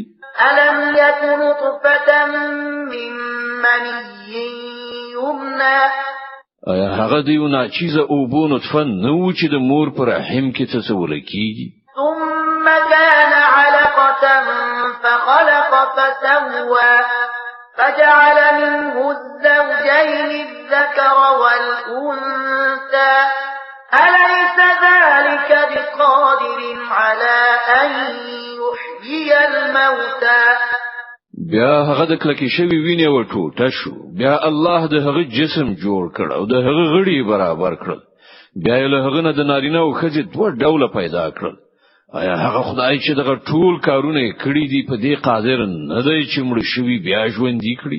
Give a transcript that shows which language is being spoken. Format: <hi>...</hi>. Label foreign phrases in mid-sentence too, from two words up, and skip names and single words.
<ar>ألم يك نطفة من مني يمنى.</ar> <ps>آیا هغه د یو ناچیزه اوبو نطفه نه و چې د مور په رحم کې تصور کیږي؟</ps> <ar>ثم كان علقة فخلق فسوى فجعل منه الزوجين الذكر والأنثى أليس ذلك بقادر على أن يحيي الموتى.</ar> <ps>بیا هغه د کلکې شوی وینې و ټوټه شو بیا الله د هغه جسم جوړ کړ او د هغه غړي برابر کړل بیا له هغه نه د نارینه او ښځې دوه ډوله پیدا کړل. آیا هغه خدای چې دغه ټول کارونه کړی دی په دې قادر نه دی چې مړ شوی بیا ژوندۍ کړي؟</ps>